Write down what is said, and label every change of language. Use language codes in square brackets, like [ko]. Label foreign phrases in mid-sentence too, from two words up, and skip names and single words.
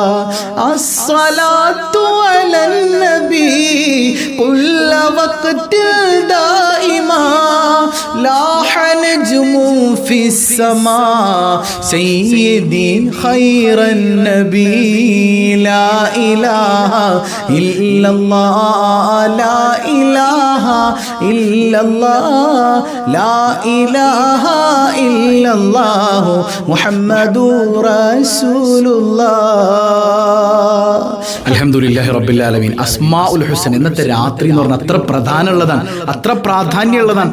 [ar] الصلاة على النبي كل وقت دائما لاح نجم في السماء سيدي خير النبي. لا إله إلا الله لا إله إلا إلا الله لا إله إلا الله محمد رسول الله. الحمد لله رب العالمين. الأسماء الحسنى [ml] ഇന്നത്തെ രാത്രി എന്ന് പറഞ്ഞാൽ അത്ര പ്രധാനമുള്ളതാണ്, അത്ര പ്രാധാന്യമുള്ളതാണ്.